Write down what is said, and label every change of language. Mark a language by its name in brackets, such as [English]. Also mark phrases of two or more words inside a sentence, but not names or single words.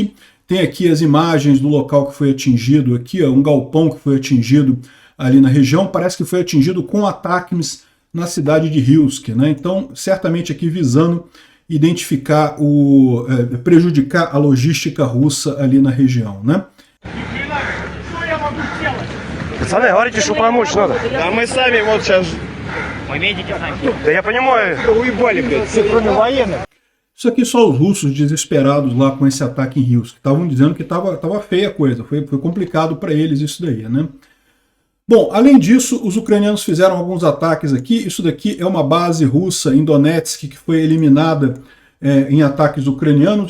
[Portuguese] Tem aqui as imagens do local que foi atingido, aqui, ó, um galpão que foi atingido ali na região. Parece que foi atingido com ataques na cidade de Rilsk, né? Então, certamente aqui visando identificar prejudicar a logística russa ali na região, né? [Russian] Пацаны, говорите, что помочь надо. А мы сами вот сейчас... Да я понимаю. Уебали, блядь, все кроме военных. [Portuguese] Isso aqui só os russos desesperados lá com esse ataque em Rilsk. Estavam dizendo que estava feia a coisa, foi complicado para eles isso daí, né? Bom, além disso, os ucranianos fizeram alguns ataques aqui. Isso daqui é uma base russa em Donetsk que foi eliminada em ataques ucranianos.